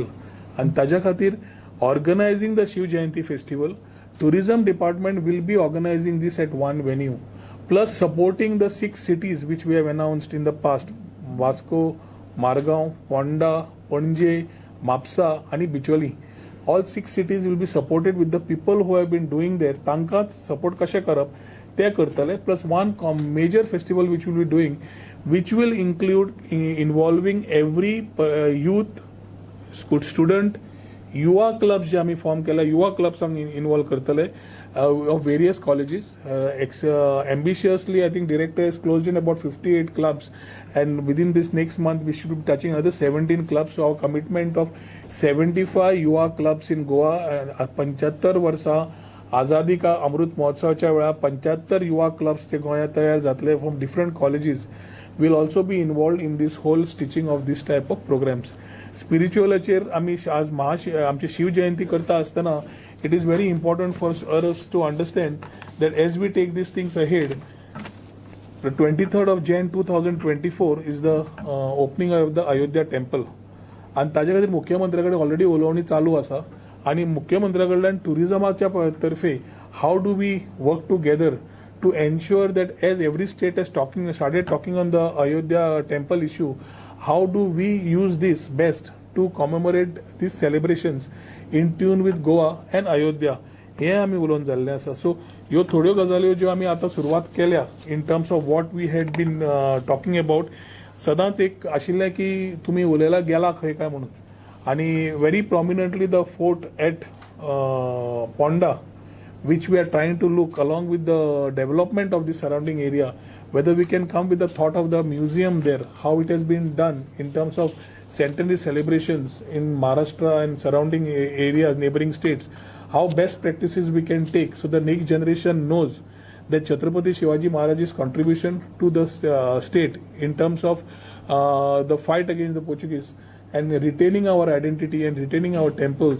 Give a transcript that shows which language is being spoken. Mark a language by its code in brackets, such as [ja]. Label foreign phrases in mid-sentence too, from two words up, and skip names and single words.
[en] And [kok] Taja Khatir, [en] organizing the Shiv Jayanti festival, tourism department will be organizing this at one venue, plus supporting the 6 cities which we have announced in the past: Vasco, Margao, Ponda, Panje, Mapsa and Bicholi. All 6 cities will be supported with the people who have been doing there. [kok] Tanka support kashe karap te kartale, [en] plus one major festival which will be doing, which will include involving every youth, student, [kok] युवा क्लब्स जे आम्ही फॉर्म केला, युवा क्लब्स आम्ही इन्वॉल्व करतले [en] of various colleges. Ambitiously, I think director has closed in about 58 clubs, and within this next month we should be touching another 17 clubs. So our commitment of 75 युवा clubs in Goa, [kok] 75 वर्सा आझादी का अमृत महोत्सवाच्या वेळा 75 युवा क्लब्स ते गोंयांत तयार जातले [en] from different colleges will also be involved in this whole stitching of this type of programs. [kok] स्पिरिच्युअलाचेर आम्ही आज आमची शिव जयंती करता असताना [en] it is very important for us to understand that as we take these things ahead, the 23rd of Jan 2024 is the opening of the Ayodhya temple. [kok] आणि ताजे खातीर मुख्यमंत्र्याकडे ऑलरेडी उलोवणी चालू आसा आणि मुख्यमंत्र्याकडल्यान टुरिझमाच्या तर्फे [en] how do we work together to ensure that as every state has started talking on the Ayodhya temple issue, how do we use this best to commemorate these celebrations in tune with Goa and Ayodhya. [kok] हे आम्ही उलोवन जाल्ले आसा. [en] सो [kok] ह्यो थोड्यो गजाल्यो ज्यो आमी आतां सुरवात केल्या [en] in terms of what we had been talking about. [kok] सदांच एक आशिल्लें की तुमी उलयला गेला खंय काय म्हणून, आनी [en] very prominently the fort at Ponda which we are trying to look along with the development of the surrounding area, whether we can come with the thought of the museum there, how it has been done in terms of centenary celebrations in Maharashtra and surrounding areas, neighboring states, how best practices we can take so the next generation knows that Chhatrapati Shivaji Maharaj's contribution to the state in terms of the fight against the Portuguese and retaining our identity and retaining our temples.